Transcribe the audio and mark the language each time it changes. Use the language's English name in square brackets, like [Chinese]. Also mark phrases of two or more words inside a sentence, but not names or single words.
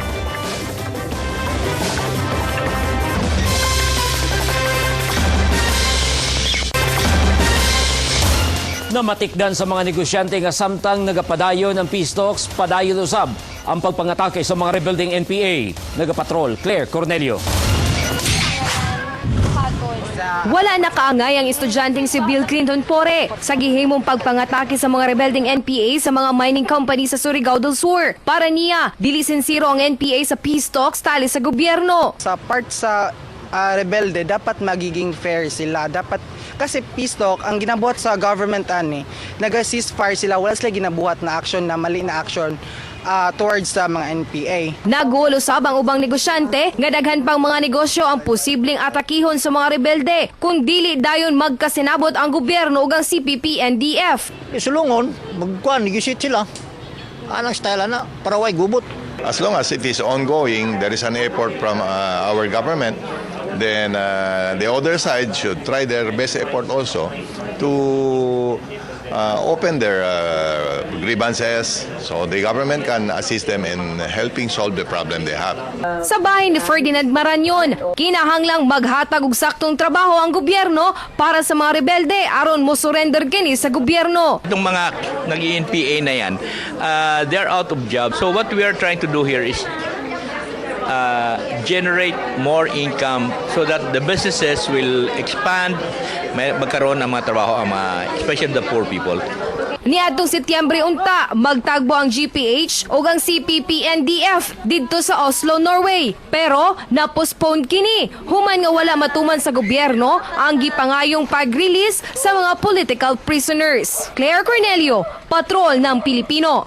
[Cebuano] Namatikdan sa mga negosyante nga samtang nagapadayon ng [English] peace talks, [Cebuano] padayon usab ang pagpangatake sa mga rebuilding NPA. Nagapatrol, Claire Cornelio. Wala na kaangay ang estudyanteng si Bill Clinton Pore sa gihimong pagpangatake sa mga rebelding NPA sa mga mining company sa Surigao del Sur. Para niya, dili sincero ang NPA sa [English] peace talks [Cebuano] tali sa gobyerno. Sa part sa rebelde, dapat magiging fair sila. Dapat kasi [English] peace talk, [Cebuano] ang ginabuhat sa government nag-ceasefire sila, wala sila ginabuhat na action na mali na action. towards sa mga NPA. Nagulusab ang ubang negosyante nga daghan pang mga negosyo ang posibleng atakihon sa mga rebelde kung dili dayon magkasinabot ang gobyerno ug ang CPP-NDF. Isulungon, magkuhan, negotiate sila. Anang style na, para way gubot. [English] As long as it is ongoing, there is an effort from our government, then the other side should try their best effort also to open their grievances so the government can assist them in helping solve the problem they have. [Cebuano] Sa bahay ni Ferdinand Maranyon, kinahanglang maghatag og saktong trabaho ang gobyerno para sa mga rebelde aron mo surrender kini sa gobyerno. [Filipino] Itong mga nag-NPA na yan, [English] they're out of job. So what we are trying to do here is generate more income so that the businesses will expand, [Filipino] magkaroon ng mga trabaho, [English] especially the poor people. [Cebuano] Niadtong Setyembre unta, magtagbo ang GPH o ang CPP-NDF didto sa Oslo, Norway. Pero na-postpone kini, human nga wala matuman sa gobyerno ang gipangayong pag-release sa mga [English] political prisoners. [Filipino] Claire Cornelio, Patrol ng Pilipino.